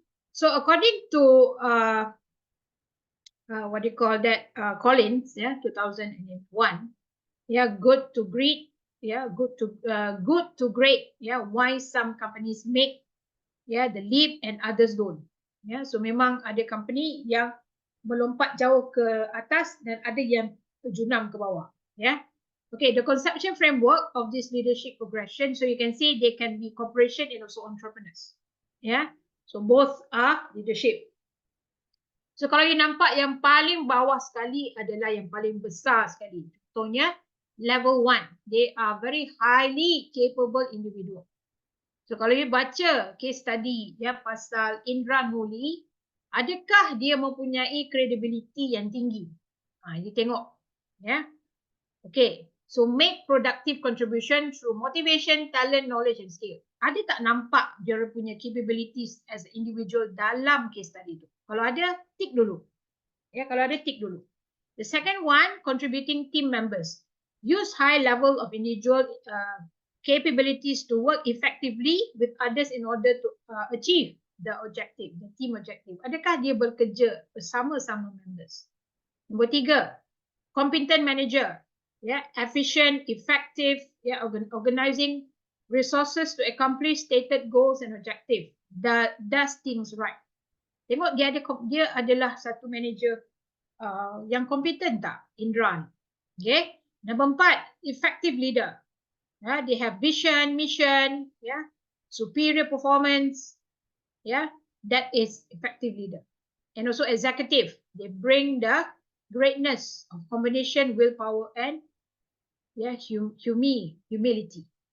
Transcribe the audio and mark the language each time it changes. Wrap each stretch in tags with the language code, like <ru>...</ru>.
<en>So according to what do you call that, Collins, 2001, good to great, good to great, why some companies make the leap and others don't.</en> <ms>So memang ada company yang melompat jauh ke atas dan ada yang terjunam ke bawah.</ms> <en>Okay, the conception framework of this leadership progression, so you can see they can be corporation and also entrepreneurs. So both are leadership.</en> <ms>So kalau you nampak yang paling bawah sekali adalah yang paling besar sekali.</ms> <en>Contohnya level 1, they are very highly capable individual.</en> <ms>So kalau you baca case study pasal Indra Nuli, adakah dia mempunyai credibility yang tinggi? You tengok.</ms> <en>Okay, so make productive contribution through motivation, talent, knowledge and skill.</en> <ms>Ada tak nampak dia punya</ms> <en>capabilities as an individual</en> <ms>dalam case study tu? Kalau ada, tick dulu. Kalau ada, tick dulu.</ms> <en>The second one, contributing team members. Use high level of individual capabilities to work effectively with others in order to achieve the objective, the team objective.</en> <ms>Adakah dia bekerja bersama-sama members? Nombor 3, competent manager.</ms> <en>Efficient, effective, organizing resources to accomplish stated goals and objective. Does things right.</en> <ms>Tengok dia adalah satu manager yang competent tak, Indra?</ms> <en>Okay. Nombor 4, effective leader. They have vision, mission, superior performance, that is effective leader. And also executive, they bring the greatness of combination, willpower and humility.</en>